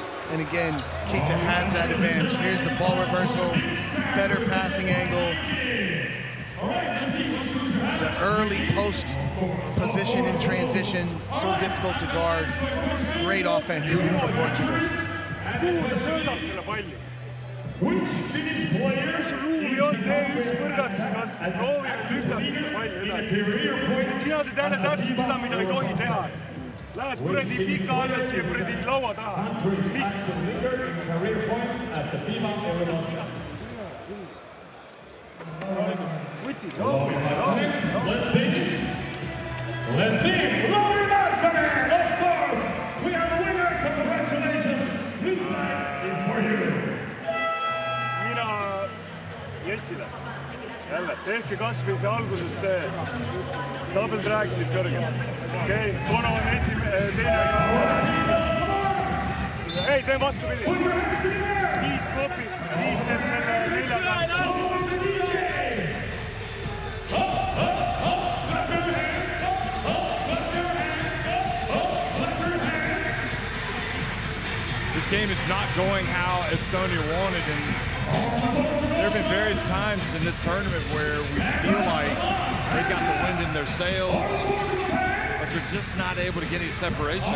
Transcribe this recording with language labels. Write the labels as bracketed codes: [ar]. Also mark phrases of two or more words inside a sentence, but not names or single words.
[en] And again, Keita has that advantage. Here's the ball reversal. Better passing angle. The early post position in transition. So difficult to guard. Great offense for Portugal. [et] ruumi on, tee üks põrgatus kasvõi, proovi nüüd lükata seda palli edasi. Sina teed jälle täpselt seda, mida ei tohi teha. Lähed kuradi pika alla siia kuradi laua taha. Miks? Võti, rahu. [en] Let's see. Laurie Markkanen, of course. We have a winner. Congratulations. This night is for you. [et] Mina Jessile. Jälle, tehke kasvõi see alguses see double dragsid kõrgelt. Okei, Bono on teine. Ei, teen vastupidi. 5 popib, 5 teeb selle 4. [en] This game is not going how Estonia wanted, and there have been various times in this tournament where we feel like they got the wind in their sails, but they're just not able to get any separation.